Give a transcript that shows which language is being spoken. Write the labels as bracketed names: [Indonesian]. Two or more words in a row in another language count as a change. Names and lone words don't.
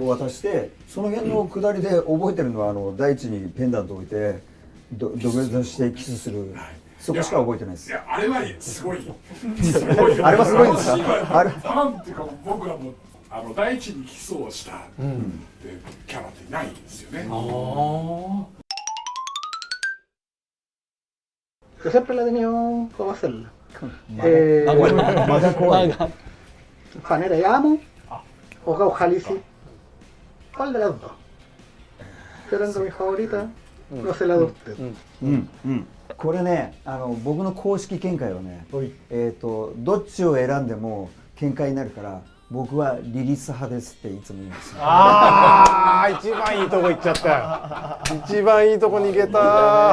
[Japanese] 渡してその辺の下りで覚えてるのは大地にペンダント置いて土下座してキスする。そこしか覚えてないです。いや、あれはすごい。あれはすごいんですか？あれファンっていうか僕はもう大地にキスをしたキャラっていないんですよね。 [Spanish] Yo siempre la he tenido cómo hacerla. Fanera y Amo o Gao Halisi. ¿Cuál de las dos? Yo tengo mi favorita, no sé la de usted. [Japanese] これね、僕の公式見解はね、どっちを選んでも見解になるから僕はリリス派ですっていつも言うんですよ。ああ、一番いいとこ行っちゃったよ。一番いいとこに行けた。